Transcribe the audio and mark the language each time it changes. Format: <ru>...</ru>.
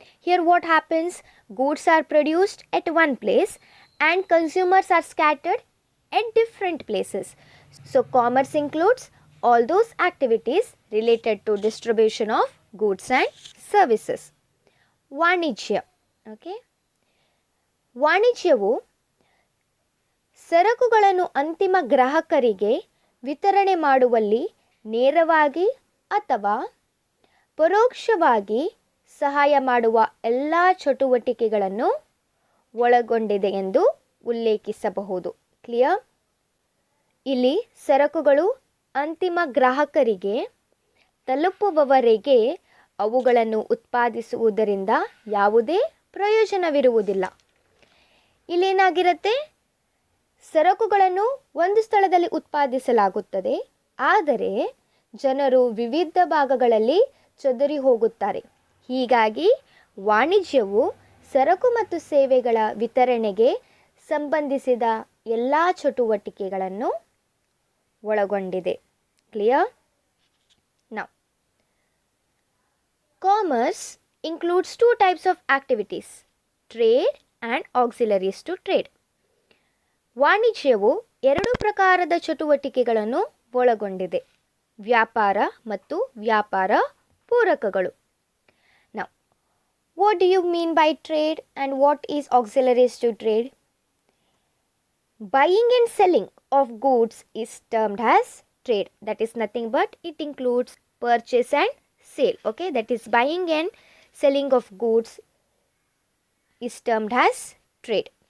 <en>Here what happens? Goods are produced at one place and consumers are scattered at different places. So, commerce includes all those activities related to distribution of goods and services.</en> <kn>ವಾಣಿಜ್ಯ. Okay. ವಾಣಿಜ್ಯವು ಸರಕುಗಳನ್ನು ಅಂತಿಮ ಗ್ರಾಹಕರಿಗೆ ವಿತರಣೆ ಮಾಡುವಲ್ಲಿ ನೇರವಾಗಿ ಅಥವಾ ಪರೋಕ್ಷವಾಗಿ ಸಹಾಯ ಮಾಡುವ ಎಲ್ಲ ಚಟುವಟಿಕೆಗಳನ್ನು ಒಳಗೊಂಡಿದೆ ಎಂದು ಉಲ್ಲೇಖಿಸಬಹುದು. ಕ್ಲಿಯರ್? ಇಲ್ಲಿ ಸರಕುಗಳು ಅಂತಿಮ ಗ್ರಾಹಕರಿಗೆ ತಲುಪುವವರೆಗೆ ಅವುಗಳನ್ನು ಉತ್ಪಾದಿಸುವುದರಿಂದ ಯಾವುದೇ ಪ್ರಯೋಜನವಿರುವುದಿಲ್ಲ. ಇಲ್ಲೇನಾಗಿರುತ್ತೆ? ಸರಕುಗಳನ್ನು ಒಂದು ಸ್ಥಳದಲ್ಲಿ ಉತ್ಪಾದಿಸಲಾಗುತ್ತದೆ, ಆದರೆ ಜನರು ವಿವಿಧ ಭಾಗಗಳಲ್ಲಿ ಚದುರಿ ಹೋಗುತ್ತಾರೆ. ಹೀಗಾಗಿ ವಾಣಿಜ್ಯವು ಸರಕು ಮತ್ತು ಸೇವೆಗಳ ವಿತರಣೆಗೆ ಸಂಬಂಧಿಸಿದ ಎಲ್ಲ ಚಟುವಟಿಕೆಗಳನ್ನು ಒಳಗೊಂಡಿದೆ.</kn> <en>Clear? Now, commerce includes two types of activities, trade and auxiliaries to trade.</en> <kn>ವಾಣಿಜ್ಯವು ಎರಡು ಪ್ರಕಾರದ ಚಟುವಟಿಕೆಗಳನ್ನು ಒಳಗೊಂಡಿದೆ, ವ್ಯಾಪಾರ ಮತ್ತು ವ್ಯಾಪಾರ ಪೂರಕಗಳು.</kn> <en>Now, what do you mean by trade and what is auxiliaries to trade? Buying and selling of goods is termed as trade. That is nothing but it includes purchase and sale. Okay, that is buying and selling of goods is termed as trade.</en>